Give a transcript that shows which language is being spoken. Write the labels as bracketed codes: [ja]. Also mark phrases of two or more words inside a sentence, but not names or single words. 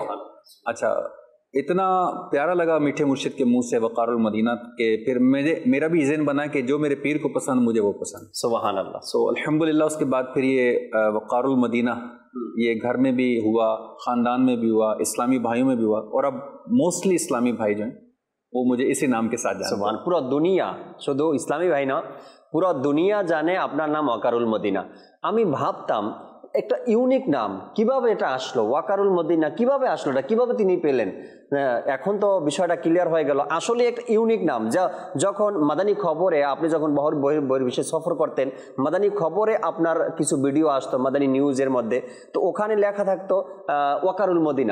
[ur] اچھا اتنا پیارا لگا میٹھے مرشد کے منہ سے وقار المدینہ کہ پھر میرا بھی ذہن بنا کہ جو میرے پیر کو پسند مجھے وہ پسند. [ar] سبحان اللہ. [ur] سو الحمدللہ اس کے بعد پھر یہ وقار المدینہ یہ گھر میں بھی ہوا، خاندان میں بھی ہوا، اسلامی بھائیوں میں بھی ہوا اور اب موسٹلی اسلامی بھائی جو ہیں وہ مجھے اسی نام کے ساتھ جانتے ہیں. [bn] পুরো দুনিয়া, শুধু ইসলামী ভাই না, পুরো দুনিয়া জানে আপনার নাম ওয়াকারুল মদিনা. আমি ভাবতাম একটা ইউনিক নাম, কিভাবে এটা আসলো ওয়াকারুল মদিনা, কিভাবে আসলো, এটা কিভাবে তিনি পেলেন? এখন তো বিষয়টা ক্লিয়ার হয়ে গেল. আসলে একটা ইউনিক নাম, যা যখন মাদানী খবরে আপনি যখন বহির্বিশ্বে সফর করতেন, মাদানী খবরে আপনার কিছু ভিডিও আসতো মাদানী নিউজের মধ্যে, তো ওখানে লেখা থাকতো ওয়াকারুল মদিনা.